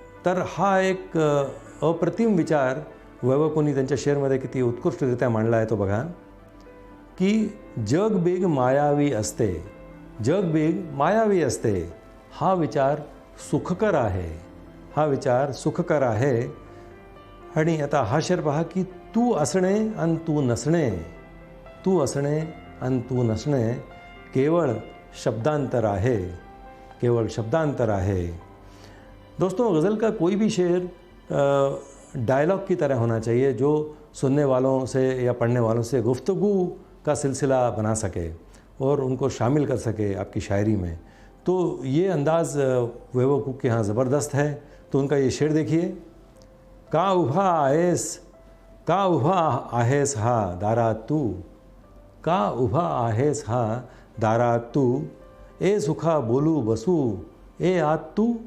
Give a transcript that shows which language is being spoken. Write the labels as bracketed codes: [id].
[mr] तर हा एक अप्रतिम विचार वैभव कूंनी त्यांच्या शेरमध्ये किती उत्कृष्टरित्या मांडला आहे तो बघा, की जग बेग मायावी असते, जग बेग मायावी असते, हा विचार सुखकर आहे, हा विचार सुखकर आहे. आणि आता हा शेर पहा, की तू असणे आणि तू नसणे, तू असणे आणि तू नसणे, केवळ शब्दांतर आहे, केवळ शब्दांतर आहे. [hi] दोस्तों, गज़ल का कोई भी शेर डायलॉग की तरह होना चाहिए, जो सुनने वालों से या पढ़ने वालों से गुफ्तगू का सिलसिला बना सके और उनको शामिल कर सके आपकी शायरी में. तो ये अंदाज़ वैभव कू के यहाँ ज़बरदस्त है. तो उनका ये शेर देखिए, [mr] का उभा आहेस, का उभा आहेस हा दारात तू, का उभा आहेस हा दारात तू, ए सुखा बोलू बसू ए आत तू.